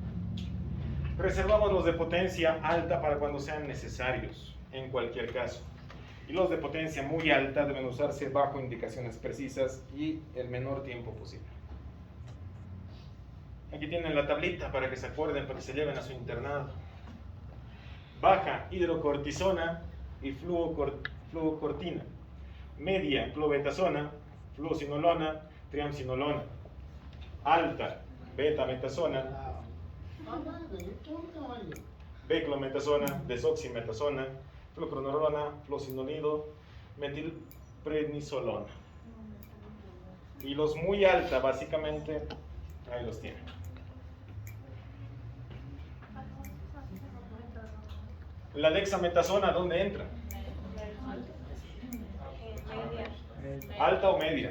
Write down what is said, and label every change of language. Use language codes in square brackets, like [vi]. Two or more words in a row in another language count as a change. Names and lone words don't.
[es] Reservamos los de potencia alta para cuando sean necesarios, en cualquier caso. Y los de potencia muy alta deben usarse bajo indicaciones precisas y el menor tiempo posible. Aquí tienen la tablita para que se acuerden, para que se lleven a su internado. Baja hidrocortisona y fluocortina. Media clobetasona, fluocinolona, triamcinolona. Alta betametasona, beclometasona, desoximetasona, fluoroquinolona, fluocinolido, metilprednisolona. Y los muy alta, básicamente, ahí los tienen. La dexametasona, ¿dónde entra? ¿Alta o media?